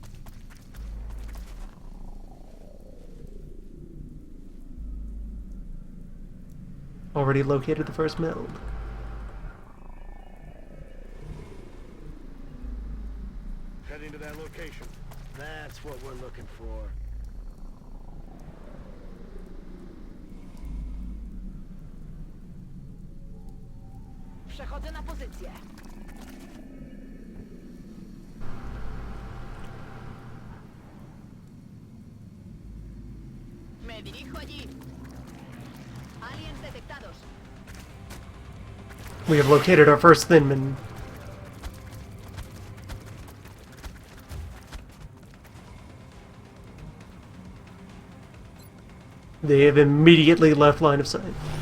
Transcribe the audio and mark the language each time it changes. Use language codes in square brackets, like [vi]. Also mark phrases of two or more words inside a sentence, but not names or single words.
[en] Already located the first meld. Heading to that location. That's what we're looking for. [pl] Przechodzę na pozycję. [es] Me dirijo allí. Aliens detectados. [en] We have located our first Thinman. They have immediately left line of sight.